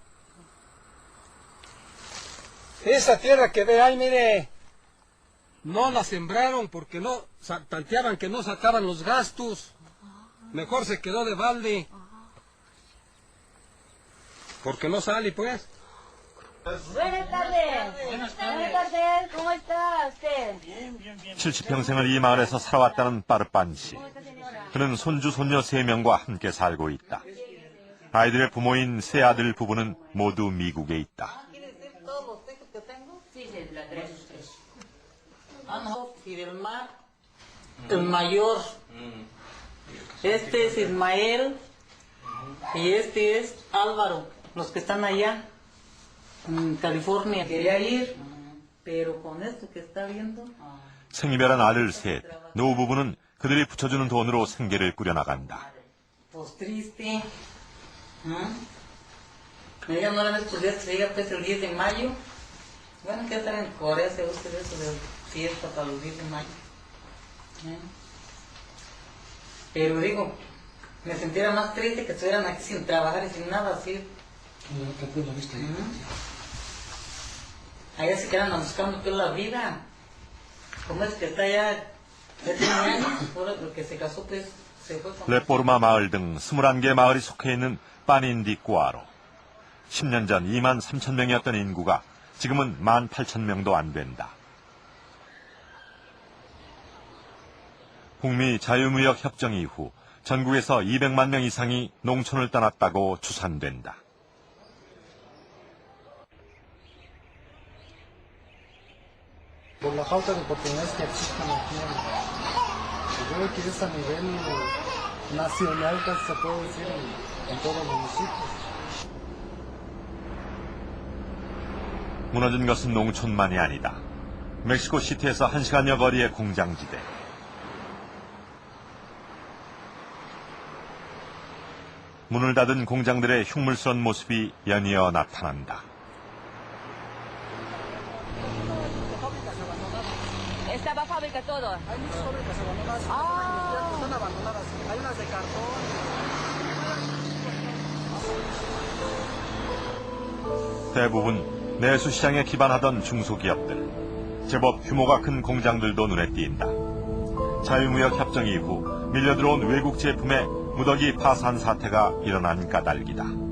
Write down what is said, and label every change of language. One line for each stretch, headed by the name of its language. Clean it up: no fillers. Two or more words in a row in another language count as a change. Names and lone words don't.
Spanish: Esa tierra que ve ahí, mire, no la sembraron porque no tanteaban que no sacaban los gastos. Mejor se quedó de balde. Porque no sale pues. Buenas tardes. Buenas tardes. ¿Cómo está usted?
Korean: 70평생을 이 마을에서 살아왔다는 빠르빤 씨. 그는 손주, 손녀 3명과 함께 살고 있다. 아이들의 부모인 세 아들 부부는 모두 미국에 있다.
Spanish: El mayor, este es Ismael y este es Álvaro, los que están allá en California. Quería ir, pero con esto que está viendo.
Korean: 생이별한 아들 셋, 노후 부부는 그들이 붙여주는 돈으로 생계를 꾸려나간다.
Spanish: Pues triste. Ella no la vez pues ya se llega pues el 10 de mayo. Bueno, que estar en Corea, se gusta eso de fiesta para los 10 de mayo. Pero digo, me sentía más triste que estuvieran aquí sin trabajar y sin nada así. Allá se quedan buscando toda la vida. Como es que está allá, ya tiene años, ahora porque se casó pues se fue con...
Korean: 레포르마 마을 등 21개 마을이 속해 있는 빠닌디꾸아로. 10년 전 2만 3천 명이었던 인구가 지금은 1만 8천 명도 안 된다. 북미 자유무역 협정 이후 전국에서 200만 명 이상이 농촌을 떠났다고 추산된다.
Spanish: Por la falta de oportunidades que existen aquí yo creo que es a nivel nacional, casi se puede decir, en todos los municipios.
Korean: 무너진 것은 농촌만이 아니다. 멕시코 시티에서 1시간여 거리의 공장지대. 문을 닫은 공장들의 흉물스런 모습이 연이어 나타난다.
Spanish: Estaba fábrica todo. Hay muchas fábricas abandonadas, están abandonadas. Hay unas de cartón.
Korean: 대부분 내수시장에 기반하던 중소기업들. 제법 규모가 큰 공장들도 눈에 띈다. 자유무역 협정 이후 밀려들어온 외국 제품에 무더기 파산 사태가 일어난 까닭이다.